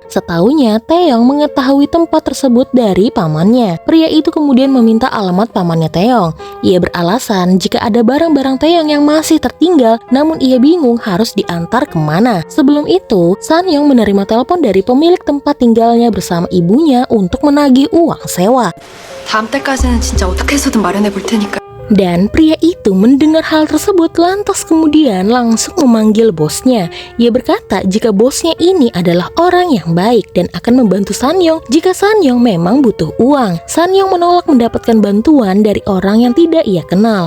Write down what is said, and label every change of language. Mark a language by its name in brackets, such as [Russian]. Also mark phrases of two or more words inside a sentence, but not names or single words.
[Indonesian] Setahunya Taeyong mengetahui tempat tersebut dari pamannya. Pria itu kemudian meminta alamat pamannya Taeyong. Ia beralasan jika ada barang-barang Taeyong yang masih tertinggal, namun ia bingung harus diantar kemana. Sebelum itu, Sanyong menerima telepon dari pemilik tempat tinggalnya bersama ibunya untuk menagih uang sewa. [Korean] 다음 달까지는 진짜 어떻게 해서든 마련해 볼 테니까. [Indonesian] Dan pria itu mendengar hal tersebut lantas kemudian langsung memanggil bosnya. Ia berkata jika bosnya ini adalah orang yang baik dan akan membantu Sanyong jika Sanyong memang butuh uang. Sanyong menolak mendapatkan bantuan dari orang yang tidak ia kenal.